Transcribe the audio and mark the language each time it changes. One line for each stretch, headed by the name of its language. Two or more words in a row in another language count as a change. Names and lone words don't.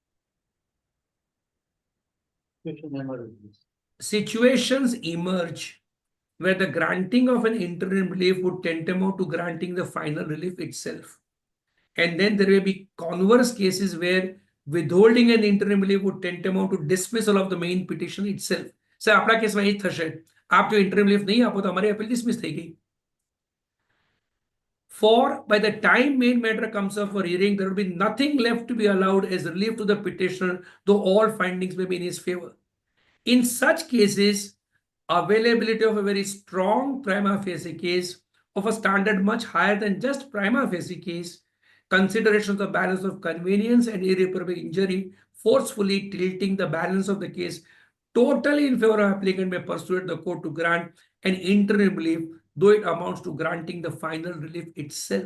English: Situations emerge where the granting of an interim relief would tantamount to granting the final relief itself. And then there may be converse cases where withholding an interim relief would tantamount to dismissal of the main petition itself. So,
Gujarati: આપણા કેસમાં એ થશે, આપ જો
English: interim relief
Gujarati: નહીં આપો તો અમારી
English: appeal dismiss
Gujarati: થઈ ગઈ.
English: For by the time main matter comes up for hearing, there will be nothing left to be allowed as relief to the petitioner, though all findings may be in his favor. In such cases, availability of a very strong prima facie case of a standard much higher than just prima facie case, consideration of the balance of convenience and irreparable injury, forcefully tilting the balance of the case totally in favor of applicant may persuade the court to grant an interim relief, though it amounts to granting the final relief itself.